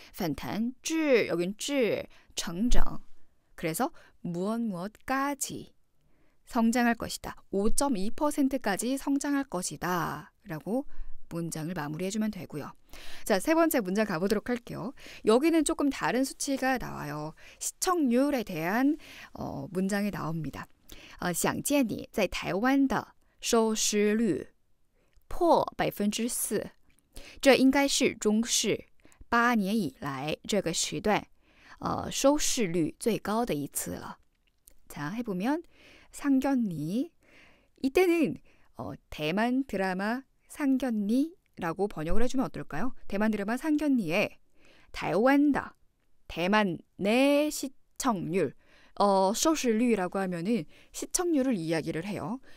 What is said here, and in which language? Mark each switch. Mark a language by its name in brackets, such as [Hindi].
[Korean] 반탄, 质, 여긴 质,成长. 그래서 무엇까지 성장할 것이다. 5.2%까지 성장할 것이다. 라고 문장을 마무리해주면 되고요. 자, 세 번째 문장 가보도록 할게요. 여기는 조금 다른 수치가 나와요. 시청률에 대한 문장이 나옵니다. [Chinese] 想见你在台湾的收视率破4%这应该是中视8年以来这个时段收视率最高的一次了. [Korean] 자, 해보면 상견니 이때는 대만 드라마 상견니라고 번역을 해주면 어떨까요? 대만 드라마 상견니에 타이완다 대만 내 시청률 收视率라고 하면은 시청률을 이야기를 해요.